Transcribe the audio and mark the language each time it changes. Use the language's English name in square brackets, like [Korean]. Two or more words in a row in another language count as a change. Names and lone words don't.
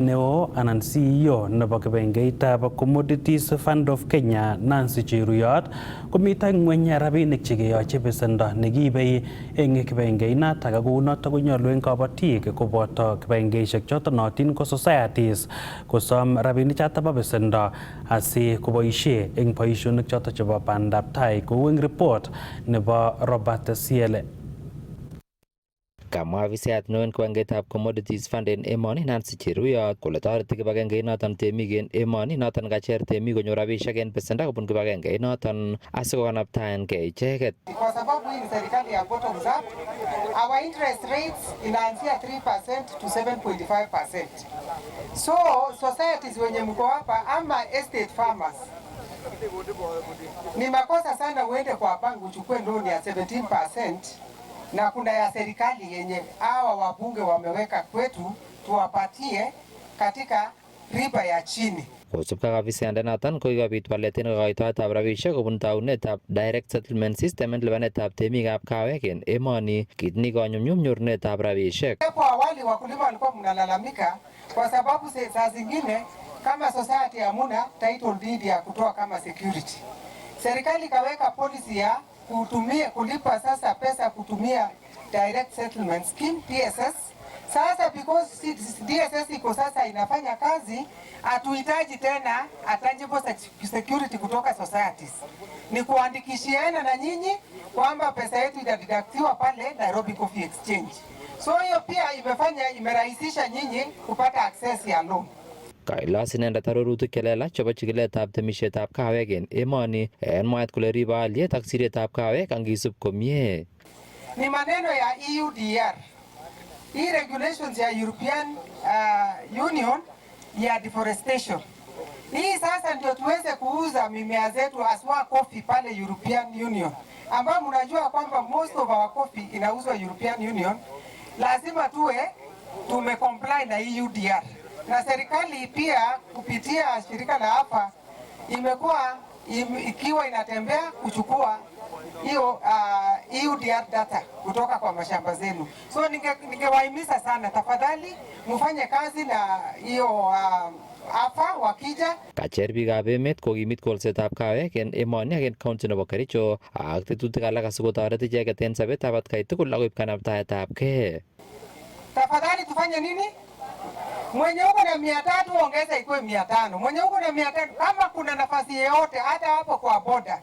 [Kipsigis] neo anan CEO nebo kibengeitab Commodities Fund of Kenya Nancy Cheruyot komito ngweny rabinik chekeyoche besendo nekiibei eng kibengeinotok ak kounotok konyolu eng kobotik koboto kibengeisiek choton nootin ko societies kosom rabinik chotok bo besendo asi koboisie eng boisionik chotok chebo bandab tai kou eng report nebo Robert Siele. Kamwa afisayat neo en kiwangetab Commodities Fund en emoni Nancy Cheruyot kole toreti kibagengeit noton temik en emoni noton kacher temik konyor rabisiek en besendo kobun kibagengeit noton asikokanaptaengei icheket. [Swahili] Kwa sababu hii ni serikali ya [English] bottoms up, our interest rates [Swahili] inaanzia 3% to 7.5%. So societies wenye mko hapa ama [English] estate farmers, [Swahili] ni makosa sana uende kwa bank uchukue loan ya 17% na kuna ya serikali yenye hawa wabunge wameweka kwetu tuwapatie katika riba ya chini. [Kipsigis] Kosubkei ak afisayandenoton ko kikobit walet en kokoitoetab rabisiek kobun taunetab [English] direct settlement system [Kipsigis] en lipanetab temikab kawek en emoni, kit nikonyumnyum nyorunetab rabisiek. [Swahili] Hapo awali wakulima walikuwa mnalalamika kwa sababu saa zingine kama society hamuna [English] title deed [Swahili] ya kutoa kama security. Serikali ikaweka policy ya kulipa sasa pesa kutumia [English] direct settlement scheme [Swahili] DSS. Sasa because DSS iko sasa inafanya kazi, hatuhitaji tena [English] a tangible security [Swahili] kutoka societies. Ni kuandikishiana na nyinyi kwamba pesa yetu itadidaktiwa pale Nairobi Coffee Exchange. So hiyo pia imerahisisha nyinyi kupata access ya loan. [Kipsigis] Kailos inendet arorutik chelelach chebo chikiletab temisietab kawek en emoni en mwaet kole ribe aliet ak siretab kawek angisub komie. [Swahili] Ni maneno ya EUDR. Hii regulations ya European Union ya deforestation. Hii sasa ndio tuweze kuuza mimea zetu aswa coffee pale European Union. Ambao mnajua kwamba [English] most of our coffee [Swahili] inauzwa European Union. Lazima tumecomply na EUDR. Na serikali pia kupitia shirika la AFA imekuwa ikiwa inatembea kuchukua hiyo EUDR data kutoka kwa mashamba zenu. So ningewahimiza sana, tafadhali mfanye kazi na hiyo AFA wakija. [Kipsigis] Kacher biikab emet kokimit kolsetab kawek en emoni ak en county nebo Kericho ak tetutik alak asikotoret icheket en sobetab atkai tugul akoib kanaptaetab kee. [Swahili] Tafadhali tufanye nini? Mwenye uko na 300 ongeza ikuwe 500. Mwenye uko na 500 kama kuna nafasi yoyote hata hapo kwa boda.